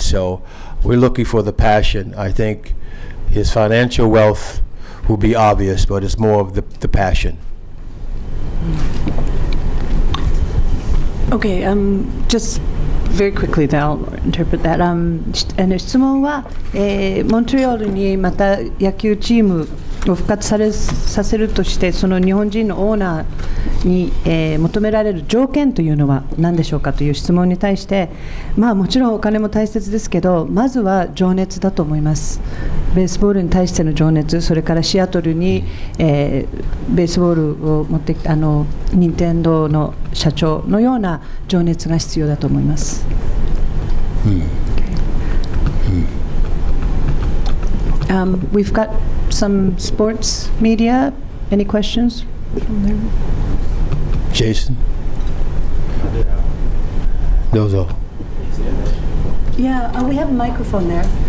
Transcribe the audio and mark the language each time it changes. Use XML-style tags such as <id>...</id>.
<en>So we're looking for the passion. I think his financial wealth will be obvious, but it's more of the passion. Okay, just very quickly, I'll interpret that.</en> <ja>質問は、モントリオールにまた野球チームを復活させるとして、その日本人のオーナーに、求められる条件というのは何でしょうかという質問に対して、もちろんお金も大切ですけど、まずは情熱だと思います。ベースボールに対しての情熱、それからシアトルに、ベースボールを持ってきた任天堂の社長のような情熱が必要だと思います。</ja> <en>We've got some sports media. Any questions from there? Jason?</en> <ja>Dozo.</ja> <en>Yeah, we have a microphone there.</en>